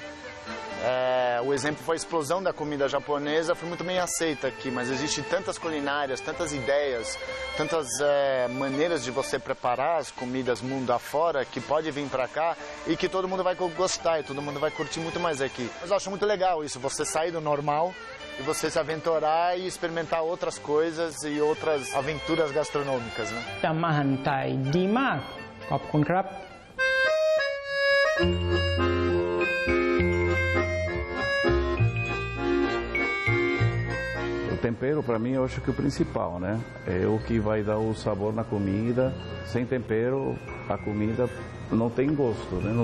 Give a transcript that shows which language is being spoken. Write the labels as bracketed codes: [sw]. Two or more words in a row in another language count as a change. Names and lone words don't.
[pt] O exemplo foi a explosão da comida japonesa, foi muito bem aceita aqui, mas existem tantas culinárias, tantas ideias, tantas maneiras de você preparar as comidas mundo afora que pode vir para cá e que todo mundo vai gostar e todo mundo vai curtir muito mais aqui. Mas eu acho muito legal isso, você sair do normal e você se aventurar e experimentar outras coisas e outras aventuras gastronômicas, né? [th] แต่อาหารไทยดีมากขอบคุณครับ [pt] O tempero, para mim, eu acho que é o principal, né? É o que vai dar o sabor na comida. Sem tempero, a comida não tem gosto, né?